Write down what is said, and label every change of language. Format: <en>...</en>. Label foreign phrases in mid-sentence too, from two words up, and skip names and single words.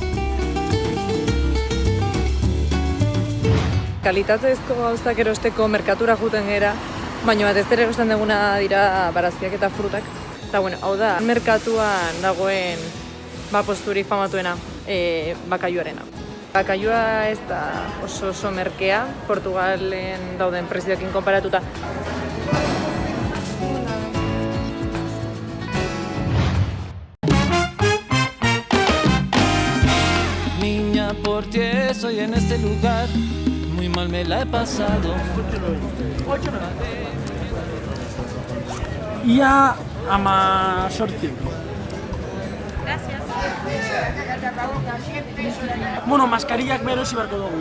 <eu>Kalitatezko gauzak erosteko merkatura juten gera, baina batez ere erosten duguna dira barazkiak eta frutak. Eta bueno, hau da, merkatuan dagoen posturik famatuena, bakaiuarena. Bakaiua ez da oso merkea, Portugalen dauden prezioekin konparatuta.</eu> <es>Niña, por ti estoy en este lugar, muy mal me la he pasado.</es> <eu>Ia 18 euro. Bueno, maskarillak berosi beharko dugu.</eu>